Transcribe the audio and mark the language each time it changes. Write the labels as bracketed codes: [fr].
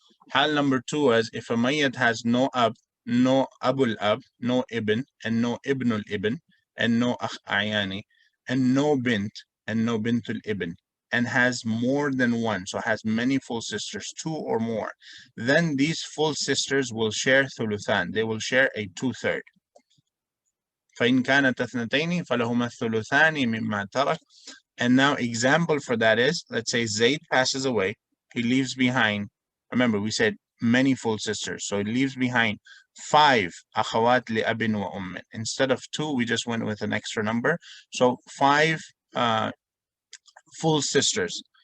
[en] Hal number 2 is, if a mayyat has no ab, no abul ab, no ibn, and no ibnul ibn, and no akh ayani, and no bint, and no bintul ibn, and has more than one, so has many full sisters, 2 or more, then these full sisters will share thuluthan. They will share a 2/3. [ar] فإن كانت اثنتين فلهما الثلثان مما ترك. [en] And now example for that is, let's say Zayd passes away. He leaves behind, remember we said many full sisters, so he leaves behind 5 akhawat li abin wa ummin. Instead of 2, we just went with an extra number. So 5 full sisters.